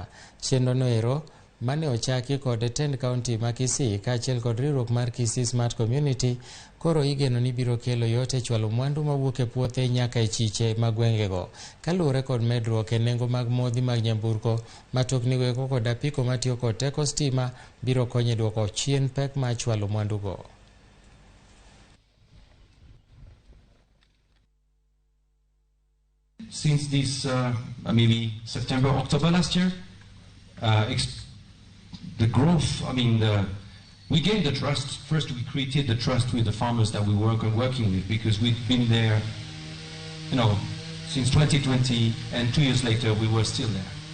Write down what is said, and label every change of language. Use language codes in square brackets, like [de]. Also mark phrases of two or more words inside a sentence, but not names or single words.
[luo] Chenrono ero mane ochaki kod tend kaunti ma Kisii kaachiel kod riwruok mar Kisii Smart Community koro igeno ni biro kelo yot e chwalo mwandu mawuok e puothe nyaka e chiche mag gwengego. Kaluwore kod medruok e nengo mag modhi mag nyamburko, matoknigo eko kod apiko matiyo kod teko stima biro konyo e duoko chien pek mar chwalo mwandugo. [en] Since this maybe September, October last year, the growth, we gained the trust. First, we created the trust with the farmers that we working with, because we've been there, since 2020, and 2 years later, we were still there.